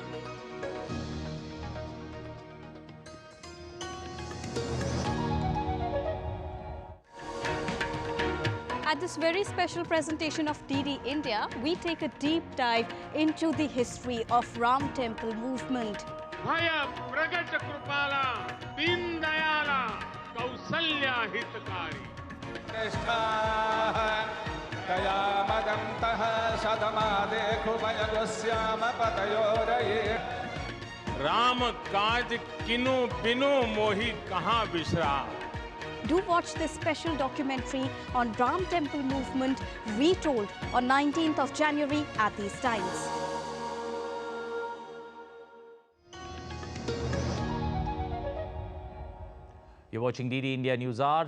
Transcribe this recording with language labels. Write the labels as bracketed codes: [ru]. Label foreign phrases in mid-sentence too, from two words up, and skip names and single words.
[en] At this very special presentation of DD India, we take a deep dive into the history of Ram Temple movement. [awa] भए प्रगट कृपाला दीन दयाला कौसल्या हितकारी. राम काज कीन्हे बिनु मोहि कहाँ बिश्राम. [en] Do watch this special documentary on Ram Temple movement retold on 19th of January at these times. You're watching DD India News Hour.